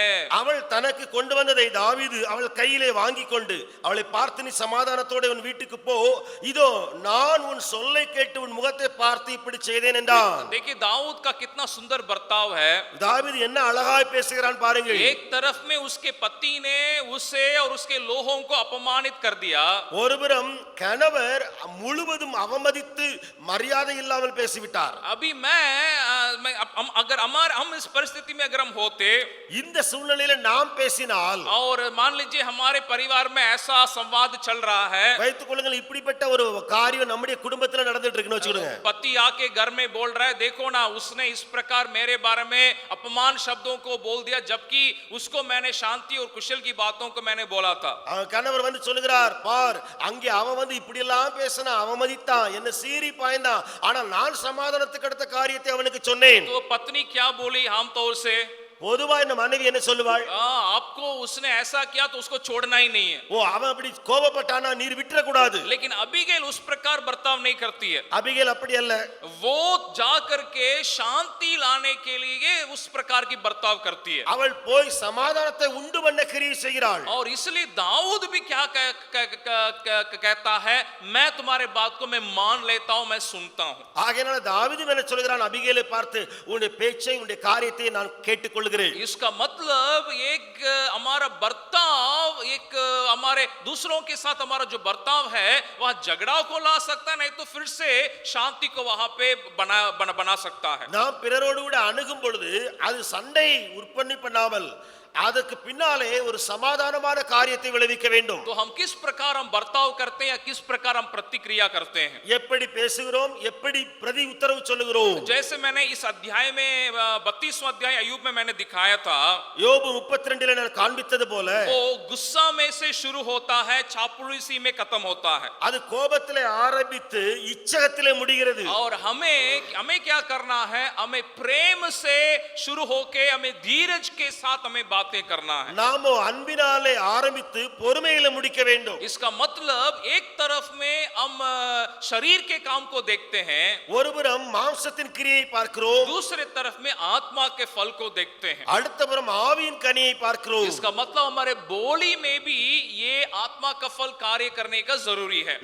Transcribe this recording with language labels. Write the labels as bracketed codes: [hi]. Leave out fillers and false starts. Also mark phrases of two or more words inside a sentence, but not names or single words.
[ta] அவள் தனக்கு கொண்டு வந்ததை தாவீது அவள் கையிலே வாங்கி கொண்டு அவளை பார்த்து, நீ சமாதானத்தோட உன் வீட்டுக்கு போ, இதோ நான் உன் சொல்லை கேட்டு உன் முகத்தை பார்த்து இப்படி செய்தேன் என்றான்। [hi] देखिए दाऊद का कितना सुंदर बर्ताव है। [ta] தாவீது என்ன அழகாய் பேசுகிறான் பாருங்கள்। [hi] एक तरफ में उसके पति ने उसे और उसके लोगों को अपमानित कर दिया। [ta] ஒருபுறம் கணவர் முழுவதும் அவமதித்து மரியாதை இல்லாமல் பேசிவிட்டார்। [hi] अभी अगर हम इस परिस्थिति में अगर हम होते, [ta] இந்த சூழ்நிலையில நாம் பேசினால், [hi] और मान लीजिए हमारे परिवार में ऐसा संवाद चल रहा है, [ta] வைத்துக் கொள்ளுங்கள் இப்படிப்பட்ட ஒரு காரியம் நம்முடைய குடும்பத்துல நடந்துட்டு இருக்குன்னு வச்சுக்கோங்க। [hi] पति आके घर में बोल रहा है, देखो ना उसने इस प्रकार मेरे बारे में अपमान शब्दों को बोल दिया, जबकि उसको मैंने शांति और कुशल की बातों को मैंने बोला था। [ta] கணவர் வந்து சொல்லுகிறார், பார் அங்கே அவன் வந்து இப்படி எல்லாம் பேசினா, அவமதித்தான், என்ன சீறி பாய்ந்தான், ஆனால் நான் சமாதானத்துக்கு அடுத்த காரியத்தை அவனுக்கு சொன்னேன்। [hi] तो पत्नी क्या बोली आमतौर से? [ta] பொதுவா இந்த மனைவி என்ன சொல்லுவாள்? [hi] आपको उसने ऐसा किया तो उसको छोड़ना ही नहीं है। [ta] ஓ அவன் அப்படி கோபப்பட்டானா நீர் விட்டுற கூடாது। [hi] लेकिन अबीगैल उस प्रकार बर्ताव नहीं करती है। [ta] அபிகேல் அப்படி அல்ல, [hi] वो जा करके शांति लाने के लिए उस प्रकार की बर्ताव करती है। [ta] அவள் போய் சமாதானத்தை உண்டு பண்ண கிரியை செய்கிறாள்। [hi] और इसलिए दाऊद भी क्या कहता है, मैं तुम्हारे बात को मैं मान लेता हूं, मैं सुनता हूं। [ta] ஆகையால தாவீது என்ன சொல்கிறான், அபிகேலை பார்த்து, உன்னுடைய பேச்சை உன்னுடைய காரியத்தை நான் கேட்டுக்கொள்கிறேன்। [hi] इसका मतलब एक हमारा बर्ताव, एक हमारे दूसरों के साथ हमारा जो बर्ताव है वह झगड़ा को ला सकता है, नहीं तो फिर से शांति को वहां पे बना सकता है। [ta] நாம் பிறரோடு கூட அணுகும் பொழுது அது சண்டை உற்பத்தி பண்ணாமல் அதற்கு பின்னாலே ஒரு சமாதானமான காரியத்தை விளைவிக்க வேண்டும்। [hi] तो हम किस प्रकार हम बर्ताव करते हैं या किस प्रकार हम प्रतिक्रिया करते हैं, [ta] எப்படி பேசுகிறோம், எப்படி பிரதி உத்தரவு சொல்லுகிறோம்। [hi] जैसे मैंने इस अध्याय में 32वां अध्याय अय्यूब में मैंने दिखाया था, [ta] யோபு 32ல நான் காண்பித்தது போல [hi] वो गुस्सा में से शुरू होता है, चापलूसी में खत्म होता है, [ta] அது கோபத்திலே ஆரம்பித்து இச்சகத்திலே முடிகிறது। [hi] और हमें क्या करना है, हमें प्रेम से शुरू होके हमें धीरज के साथ हमें बातें करना है। [ta] நாமோ அன்பினாலே ஆரம்பித்து பொறுமையிலே முடிக்க வேண்டும்। [hi] इसका मतलब एक तरफ में हम शरीर के काम को देखते हैं, [ta] ஒருபுறம் மாம்சத்தின் கிரியை பார்க்கிறோம், [hi] दूसरे तरफ में आत्मा के फल को देखते हैं। [ta] அடுத்தபுறம் ஆவியின் கனியை பார்க்கிறோம்। [hi] इसका मतलब हमारे बोली में भी ये आत्मा का फल कार्य करने का जरूरी है।